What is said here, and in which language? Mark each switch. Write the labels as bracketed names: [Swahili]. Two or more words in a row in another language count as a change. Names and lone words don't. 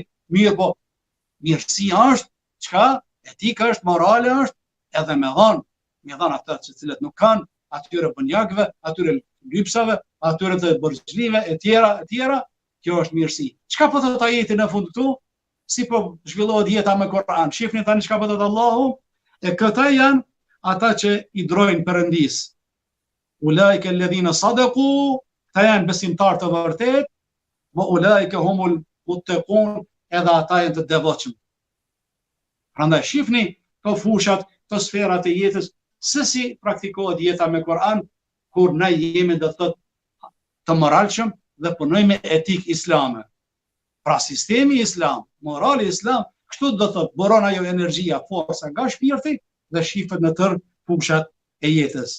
[Albanian] Mirë, po mirësia është çka? Etika është, morale është, edhe me dhënë ata të cilët nuk kanë, atyre bonjakëve, atyre lypsave, atyre të borxhlive e tjera, kjo është mirësi. Çka po thotë ajeti në fund këtu? Si po zhvillohet jeta me Kur'an. Shifni tani çka po thotë Allahu, e këta janë ata që i drojnë Perëndis. [Arabic] أولئك الذين صدقوا, [Albanian] ta janë besimtar të vërtet, [Arabic] وأولئك هم المتقون, [Albanian] edhe ata janë të devotshëm. Prandaj shifni këto fushat, këto sferat e jetës, se si praktikohet jeta me Kur'an, kur ne jemi do të thotë të moralshëm dhe punojmë etik islame. Pra sistemi islam, morali islam, kështu do të thotë buron ajo energjia, forca nga shpirti dhe shifet në tërë fushat e jetës.